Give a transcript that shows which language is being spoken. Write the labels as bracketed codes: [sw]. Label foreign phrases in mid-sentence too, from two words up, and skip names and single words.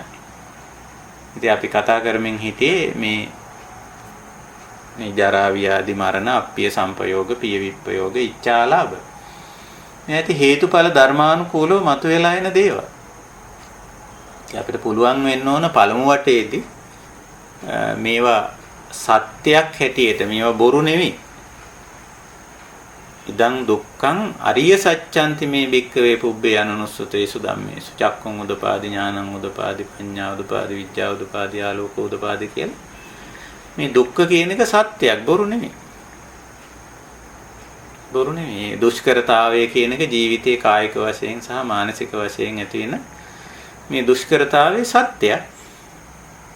[si] ඉතින් අපි කතා කරමින් හිටියේ මේ ජරා, ව්‍යාධි, මරණ, [pi] අප්පිය සම්පයෝග, පිය විප්පයෝග, ඉච්ඡාලාභ. [si] මේ ඇති හේතුඵල ධර්මානුකූලව මතුවලා එන දේවල්. අපිට පුළුවන් වෙන්න ඕන පළමු වටේදී මේවා සත්‍යයක් හැටියට, මේවා බොරු නෙවෙයි. [pi] ඉදං දුක්ඛං අරිය සත්‍යන්ති මේ භික්ඛවේ පුබ්බේ අනුනුස්සතේසු ධම්මේසු චක්ඛුං උදපාදි, ඥානං උදපාදි, පඤ්ඤා උදපාදි, විඥා උදපාදි, ආලෝක උදපාදි [si] කියලා. මේ දුක්ඛ කියන එක සත්‍යයක්, බොරු නෙමෙයි. බොරු නෙමෙයි. දුෂ්කරතාවය කියන එක ජීවිතයේ කායික වශයෙන් සහ මානසික වශයෙන් ඇති වෙන මේ දුෂ්කරතාවයේ සත්‍යයක්.